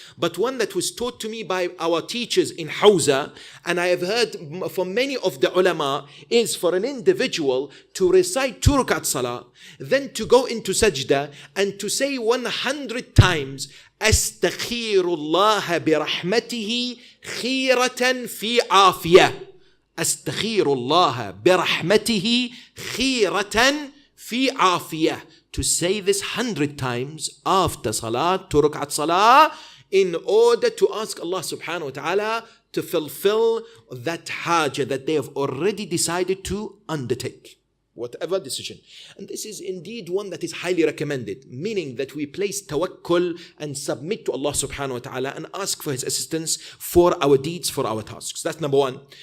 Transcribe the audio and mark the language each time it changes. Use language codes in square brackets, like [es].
[en] But one that was taught to me by our teachers in Hawza, and I have heard from many of the ulama, is for an individual to recite 2 rakat salah, then to go into sajda and to say 100 times, [ar] Astaghfirullah bi rahmatihi khiratan fi afiyah. أستغفر الله برحمته خيرة في عافية. [en] To say this 100 times after salat, 2 rak'at salah, in order to ask Allah subhanahu wa ta'ala to fulfill that hajah that they have already decided to undertake. whatever decision. And this is indeed one that is highly recommended, meaning that we place tawakkul and submit to Allah subhanahu wa ta'ala and ask for His assistance for our deeds, for our tasks. That's number one.